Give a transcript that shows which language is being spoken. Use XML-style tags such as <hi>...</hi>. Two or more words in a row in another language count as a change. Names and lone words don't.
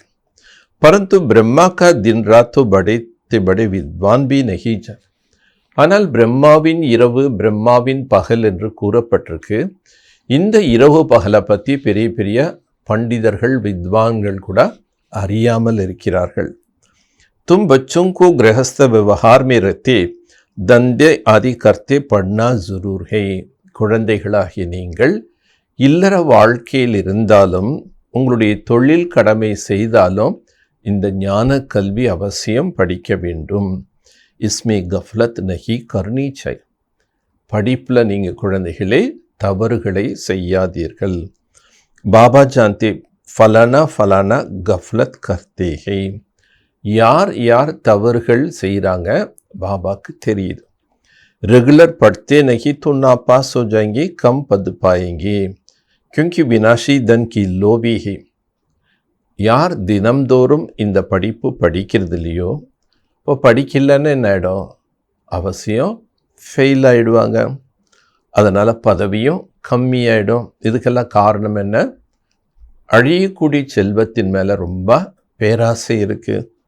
<hi>परंतु ब्रह्मा का दिन रात बड़े बड़े विद्वान भी नहीं जान.</hi> <ta>ஆனால் பிரம்மாவின் இரவு பிரம்மாவின் பகல் என்று கூறப்பட்டிருக்கு. இந்த இரவு பகலை பற்றி பெரிய பெரிய பண்டிதர்கள் வித்வான்கள் கூட அறியாமல் இருக்கிறார்கள்.</ta> <hi>तुम बच्चों को गृहस्थ व्यवहार में रहते धंधे आदि करते पढ़ना जरूर है.</hi> <ta>குழந்தைகளாகிய நீங்கள் இல்லற வாழ்க்கையில் இருந்தாலும் உங்களுடைய தொழில் கடமை செய்தாலும் இந்த ஞான கல்வி அவசியம் படிக்க வேண்டும்.</ta> <hi>इसमें गफ़लत नहीं करनी चाहिए.</hi> <ta>படிப்பில் நீங்கள் குழந்தைகளே தவறுகளை செய்யாதீர்கள்.</ta> <hi>बाबा जानते फलाना फलाना गफ़लत करते हैं.</hi> <ta>யார் யார் தவறுகள் செய்கிறாங்க பாபாக்கு தெரியுது.</ta> <hi>रेगुलर पढ़ते नहीं तो नापास हो जाएंगे, कम पद पाएंगे, क्योंकि विनाशी धन की लोभी है.</hi> <ta>யார் தினம்தோறும் இந்த படிப்பு படிக்கிறது இல்லையோ, இப்போ படிக்கலன்னு என்ன ஆகிடும், அவசியம் ஃபெயில் ஆகிடுவாங்க. அதனால் பதவியும் கம்மியாயிடும். இதுக்கெல்லாம் காரணம் என்ன, அழியக்கூடிய செல்வத்தின் மேலே ரொம்ப பேராசை இருக்குது.</ta>